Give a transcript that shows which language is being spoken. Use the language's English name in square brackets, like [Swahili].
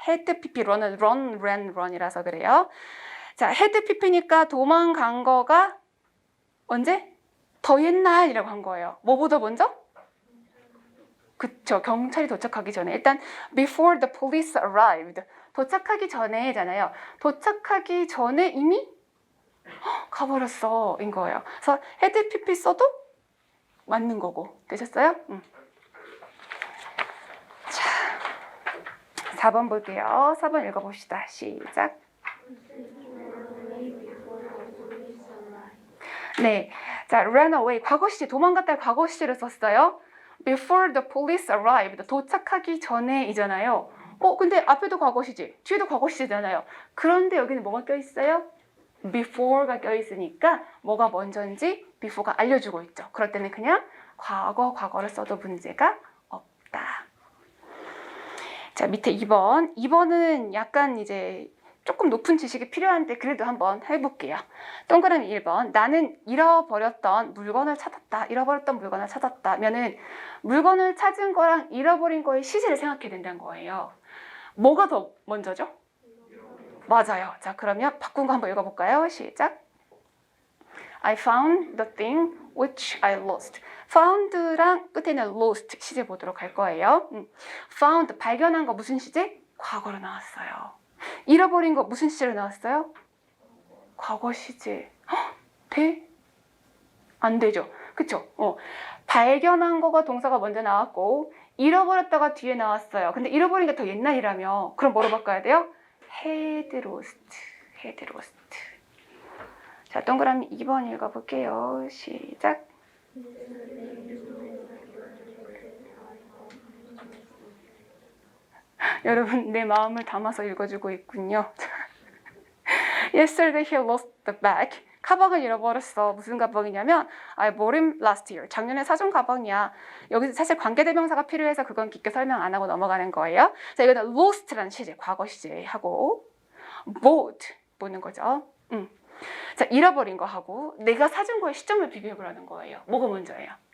[Korean] had pp run은 run, ran, run이라서 그래요. 자, had pp니까 도망간 거가 언제? 더 옛날이라고 한 거예요. 뭐보다 먼저? 그쵸, 경찰이 도착하기 전에. 일단 [English] before the police arrived. [Korean] 도착하기 전에잖아요. 도착하기 전에 이미 가버렸어 인 거예요. 그래서 had pp 써도 맞는 거고. 되셨어요? 자, 4번 볼게요. 4번 읽어봅시다. 시작. 네, 자, ran away 과거 시제 도망갔다 과거 시제를 썼어요. [English] Before the police arrived [Korean] 도착하기 전에이잖아요. 근데 앞에도 과거 시제, 뒤에도 과거 시제잖아요. 그런데 여기는 뭐가 껴있어요? before가 껴있으니까 뭐가 먼저인지 before가 알려주고 있죠. 그럴 때는 그냥 과거를 써도 문제가 없다. 자, 밑에 2번. 2번은 약간 이제 조금 높은 지식이 필요한데 그래도 한번 해볼게요. 동그라미 1번. 나는 잃어버렸던 물건을 찾았다. 잃어버렸던 물건을 찾았다면은 물건을 찾은 거랑 잃어버린 거의 시제를 생각해야 된다는 거예요. 뭐가 더 먼저죠? 맞아요. 자, 그러면 바꾼 거 한번 읽어볼까요? 시작. [English] I found the thing which I lost. [Korean] found랑 끝에는 lost 시제 보도록 할 거예요. found 발견한 거 무슨 시제? 과거로 나왔어요. 잃어버린 거 무슨 시제로 나왔어요? 과거 시제. 돼? 안 되죠. 그쵸? 발견한 거가 동사가 먼저 나왔고 잃어버렸다가 뒤에 나왔어요. 근데 잃어버린 게 더 옛날이라며 그럼 뭐로 바꿔야 돼요? [English] had lost. had lost. [Korean] 자, 동그라미 2번 읽어볼게요. 시작. 여러분, 내 마음을 담아서 읽어주고 있군요. [English] Yesterday he lost the bag. [Korean] 가방을 잃어버렸어. 무슨 가방이냐면 [English] I bought him last year. [Korean] 작년에 사준 가방이야. 여기서 사실 관계대명사가 필요해서 그건 깊게 설명 안 하고 넘어가는 거예요. 자, 이거는 lost라는 시제, 과거 시제하고 bought 보는 거죠. 자, 잃어버린 거하고 내가 사준 거의 시점을 비교해보라는 거예요. 뭐가 먼저예요?